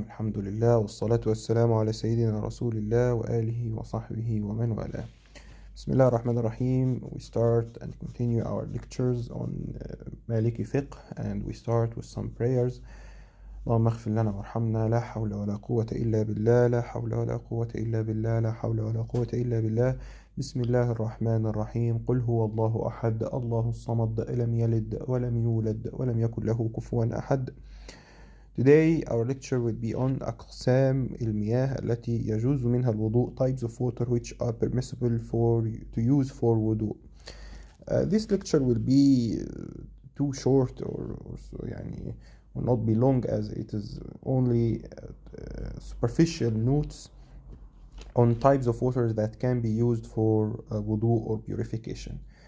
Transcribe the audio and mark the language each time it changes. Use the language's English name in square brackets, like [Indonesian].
[Arabic] الحمد لله والصلاة والسلام على سيدنا رسول الله وآله وصحبه ومن والاه. بسم الله الرحمن الرحيم. [English] We start and continue our lectures on Maliki Fiqh, and we start with some prayers. [Arabic] اللهم اغفر لنا وارحمنا، لا حول ولا قوة إلا بالله، لا حول ولا قوة إلا بالله، لا حول ولا قوة إلا بالله. بسم الله الرحمن الرحيم. قل هو الله أحد الله الصمد لم يلد ولم يولد ولم يكن له كفوا أحد. [English] Today our lecture will be on [Arabic] أقسام المياه التي يجوز منها الوضوء, [English] types of water which are permissible to use for wudu. This lecture will be too short or يعني will not be long, as it is only superficial notes on types of water that can be used for wudu or purification.